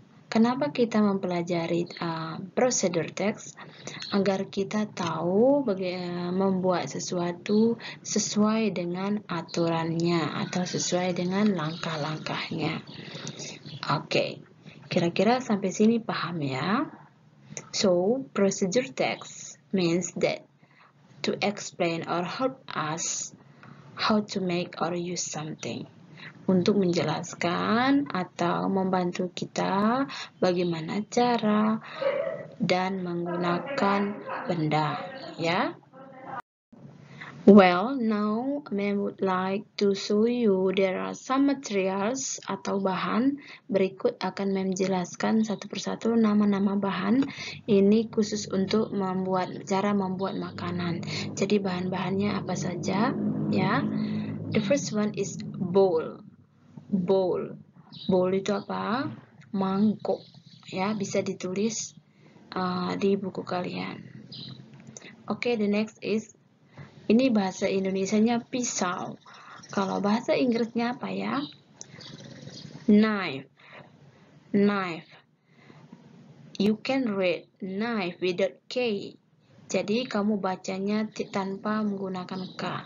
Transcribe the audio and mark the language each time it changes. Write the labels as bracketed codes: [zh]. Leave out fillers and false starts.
[id] Kenapa kita mempelajari prosedur teks? Agar kita tahu bagaimana membuat sesuatu sesuai dengan aturannya atau sesuai dengan langkah-langkahnya. Oke, kira-kira sampai sini paham ya? [en] So, procedure text means that to explain or help us how to make or use something. [id] Untuk menjelaskan atau membantu kita bagaimana cara dan menggunakan benda, ya. [en] Well, now I would like to show you there are some materials [id] atau bahan. Berikut akan menjelaskan satu persatu nama-nama bahan. Ini khusus untuk cara membuat makanan. Jadi bahan-bahannya apa saja, ya. [en] The first one is bowl. [id] Bowl itu apa? Mangkok ya, bisa ditulis di buku kalian. Oke, [en] the next is, [id] ini bahasa Indonesianya pisau. Kalau bahasa Inggrisnya apa ya? [en] Knife. You can read knife without K. [id] Jadi kamu bacanya tanpa menggunakan K.